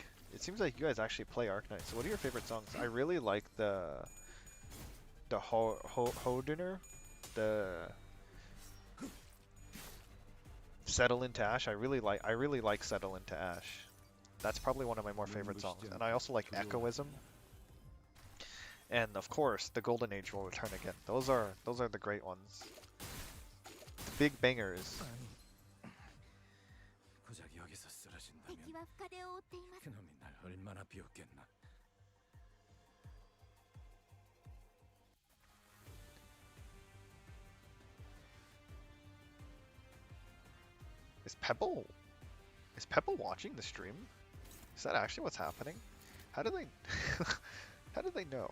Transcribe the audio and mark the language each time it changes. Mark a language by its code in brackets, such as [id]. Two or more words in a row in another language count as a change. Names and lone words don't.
[en] It seems like you guys actually play Arknights. So what are your favorite songs? I really like the Hoduner, the Settle into Ash. I really like Settle into Ash. That's probably one of my more favorite songs. And I also like Echoism. And of course, the Golden Age will return again. Those are the great ones. The big bangers. [ko] 고작 여기서 쓰러진다면 [ja] 敵は深手を負っています。 [ko] 그놈이 날 얼마나 비웃겠나. [en] Is Pebble watching the stream? Is that actually what's happening? How do they how do they know?